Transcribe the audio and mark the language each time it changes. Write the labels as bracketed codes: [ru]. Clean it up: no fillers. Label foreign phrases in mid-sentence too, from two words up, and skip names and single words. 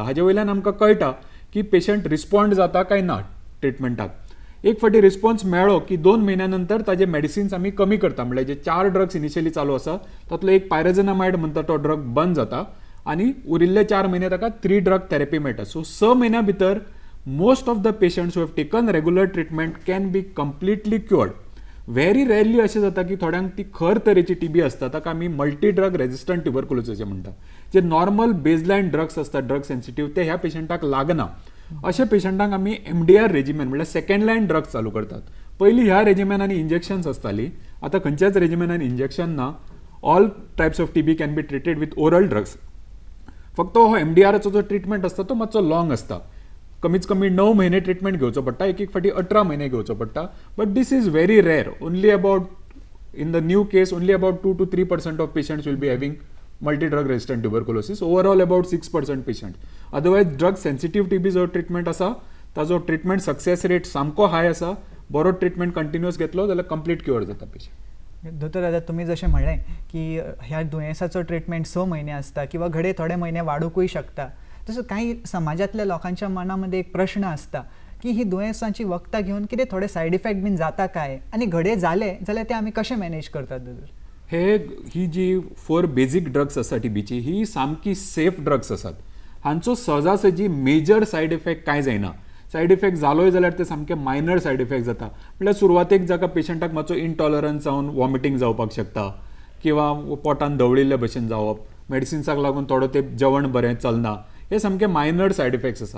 [kok] हाजे वयल्यान आमकां कळटा की [en] patient respond [kok] जाता काय ना ट्रिटमेंटाक. एक फावटी रिस्पॉन्स मेळ्ळो की 2 म्हयन्या नंतर ताजे मेडिसिन्स आमी कमी करता. म्हणजे जे 4 [en] drugs initially [kok] चालू आसा तातूंतलो एक पायरेझिनामायड म्हणटा तो ड्रग बंद जाता आनी उरिल्ले 4 म्हयने ताका 3 ड्रग थेरपी मेळटा. [en] सो [kok] 6 म्हयन्या भितर [en] most of the patients who have taken regular treatment can be completely cured. very rarely [kok] अशें जाता की थोड्यांक ती खर तरेची TB आसता ताका आमी [en] multi drug resistant tuberculosis [kok] म्हणटा. जे [en] normal baseline drugs [kok] असतात [en] drug sensitive [kok] ते ह्या पेशंटाक लागना. अशा पेशंटांक आमी [en] MDR regimen [kok] म्हणल्यार [en] second line drugs [kok] चालू करतात. पयलीं ह्या रेजिमेनांनी इंजेक्शन्स आसताली, आतां खंयच्याच रेजिमेनान इंजेक्शन ना. [en] all types of TB can be treated with oral drugs. [kok] फक्त हो MDRचो जो ट्रिटमेंट आसता तो मातसो लॉंग आसता. कमीच कमी 9 महिने ट्रिटमेंट घेवचो पडटा, एक फावटी 18 महिने घेवचो पडटा. [en] But this is very rare. Only about in the new case only about 2 to 3% of patients will be having multi drug resistant tuberculosis overall about 6% patient. otherwise drug sensitive TB [kok] जो ट्रिटमेंट आसा ताजो [en] treatment success rate [kok] सामको हाय आसा. बरो ट्रिटमेंट कंटिन्युअस घेतलो जाल्यार [en] complete cure [kok] जाता पेशंट. दोतोर आता तुम्ही जशें म्हणलें की ह्या दुयेंसाचो ट्रिटमेंट 6 महिने असता किंवा घडे थोडे महिने वाडूकूय शकता. [mr] तसं काही समाजातल्या लोकांच्या मनामध्ये एक प्रश्न असता [kok] की ही दुयेंसांची वखदां घेऊन कितें थोडे [en] side effect [kok] बीन जाता काय आणि घडे जाले जाल्यार ते आमी कशें मॅनेज करतात दोतोर? ही जी 4 [en] basic drugs [kok] आसा टीबीची ही सामकी [en] safe drugs [kok] आसात. हांचो सहजासहजी [en] major side effect [kok] कांय जायना. [en] side effect [kok] जालोय जाल्यार ते सामके [en] minor side effect [kok] जाता. म्हणल्यार सुरवातेक जाका पेशंटाक मातसो इनटॉलरन्स जावन वॉमिटींग जावपाक शकता किंवा पोटान धवळिल्ले भशेन जावप, मेडिसिन्साक लागून थोडो ते जेवण बरें चलना, हे सामके [en] minor side effects [kok] आसा.